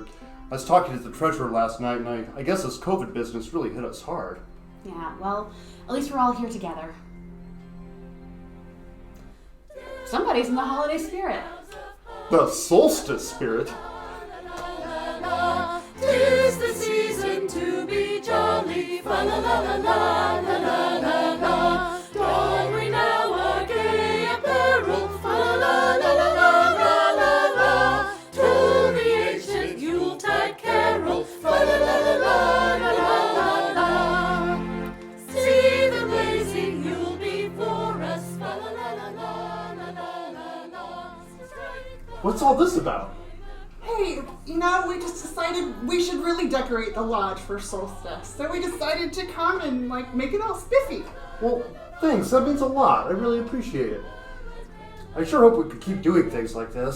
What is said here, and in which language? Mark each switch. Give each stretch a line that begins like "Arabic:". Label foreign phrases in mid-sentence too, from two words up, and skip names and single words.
English: I was talking to the treasurer last night, and I guess this COVID business really hit us hard. Yeah, well, at least we're all here together. Somebody's in the holiday spirit. The solstice spirit? 'Tis the season to be jolly, fa la la la la la la la la. Don we now our gay apparel, fa la la la la la la la la. Toll the ancient Yuletide carol, fa la la la la la la la la. See the blazing Yule before us, fa la la la la la la la. What's all this about? Hey, we just decided we should really decorate the lodge for solstice. So we decided to come and, make it all spiffy. Well, thanks. That means a lot. I really appreciate it. I sure hope we could keep doing things like this.